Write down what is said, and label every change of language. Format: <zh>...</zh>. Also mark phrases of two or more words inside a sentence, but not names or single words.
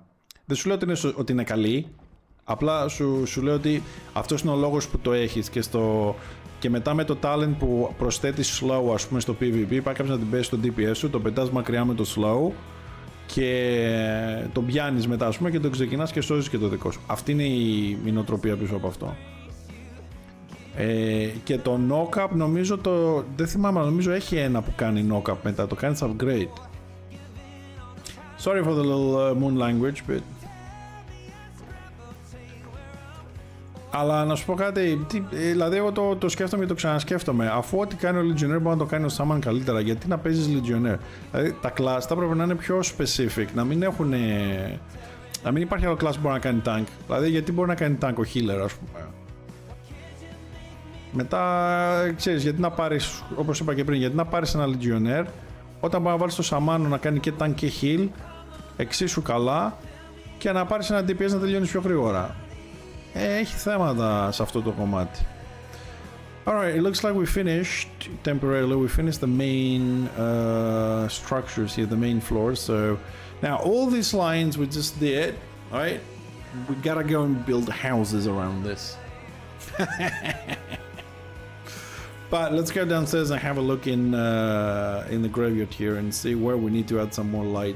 <el>Δεν σου λέω ότι είναι καλή, απλά σου λέω ότι αυτός είναι ο λόγος που το έχεις και μετά με το talent που προσθέτεις slow, ας πούμε, στο PvP, πάει κάποιος να την πέσει στο DPS σου, το πετάς μακριά με το slow και τον πιάνεις μετά, ας πούμε, και τον ξεκινάς και σώζεις και το δικό σου. Αυτή είναι η νοοτροπία πίσω από αυτό. Και το knock-up νομίζω δεν θυμάμαι, νομίζω έχει ένα που κάνει knock-up μετά, το κάνεις upgrade.</el> <en>Sorry for the little moon language, but...</en> <el>Αλλά να σου πω κάτι, δηλαδή εγώ το σκέφτομαι και το ξανασκέφτομαι. Αφού ό,τι κάνει ο Legionnaire μπορεί να το κάνει ο Shaman καλύτερα, γιατί να παίζεις Legionnaire? Δηλαδή τα class θα πρέπει να είναι πιο specific, να μην υπάρχει άλλο class που μπορεί να κάνει tank. Δηλαδή γιατί μπορεί να κάνει tank ο healer, ας πούμε. Μετά, ξέρεις, γιατί να πάρεις, όπως είπα και πριν, γιατί να πάρεις ένα Legionnaire όταν μπορεί να βάλεις το Shaman να κάνει και tank και heal εξίσου καλά και να πάρεις ένα DPS να τελειώνεις πιο γρήγορα. Έχει θέματα σε αυτό το κομμάτι.</el> <en>Alright, it looks like we finished temporarily. We finished the main structures here, the main floors. So now all these lines we just did, right? We gotta go and build houses around this. But let's go downstairs and have a look in the graveyard here and see where we need to add some more lights.</en>